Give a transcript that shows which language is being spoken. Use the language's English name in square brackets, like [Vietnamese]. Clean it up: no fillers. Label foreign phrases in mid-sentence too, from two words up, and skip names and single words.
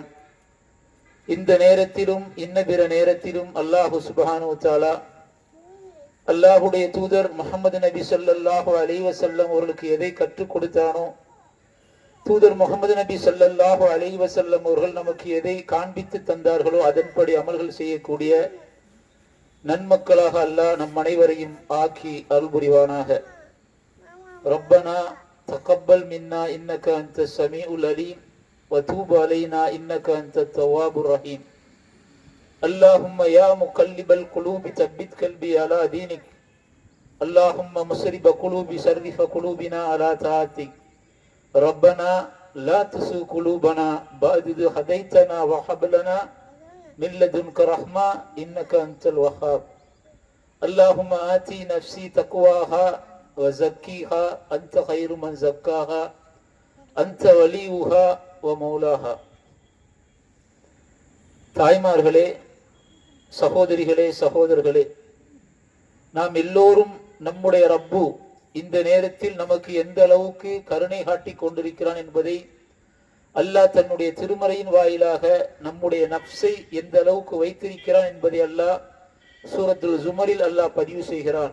[Tamil] இந்த நேரத்திலும் இன்ன பிற நேரத்திலும் [Arabic] الله سبحانه تعالى [Tamil] அல்லாஹுடைய தூதர் முஹம்மது நபி [Arabic] صلى الله عليه وسلم [Tamil] அவர்களுக்கு எதை கற்றுக் கொடுத்தானோ, தூதர் முஹம்மது நபி [Arabic] صلى الله عليه وسلم [Tamil] அவர்கள் நமக்கு எதை காண்பித்து தந்தார்களோ அதன்படி அமல்கள் செய்யக்கூடிய நன்மக்களாக அல்லாஹ் நம் அனைவரையும் ஆக்கி அருள் புரிவானாக. [Arabic] ربنا تقبل منا إنك أنت السميع العليم وتب علينا إنك أنت التواب الرحيم. اللهم يا مقلب القلوب ثبت قلبي على دينك. اللهم مصرف قلوب صرف قلوبنا على طاعتك. ربنا لا تزغ قلوبنا بعد إذ هديتنا وهب لنا من لدنك رحمة إنك أنت الوهاب. اللهم آتي نفسي تقواها وزكيها أنت خير من زكاها أنت وليها ومولاها. [Tamil] தாய்மார்களே, சகோதரிகளே, சகோதரர்களே, நாம் எல்லோரும் நம்முடைய ரப்பு இந்த நேரத்தில் நமக்கு எந்த அளவுக்கு கருணை காட்டி கொண்டிருக்கிறான் என்பதை அல்லாஹ் தன்னுடைய திருமறையின் வாயிலாக நம்முடைய நப்சை எந்த அளவுக்கு வைத்திருக்கிறான் என்பதை அல்லாஹ் சூரத்துல் ஜுமரில் அல்லாஹ் பதிவு செய்கிறான்.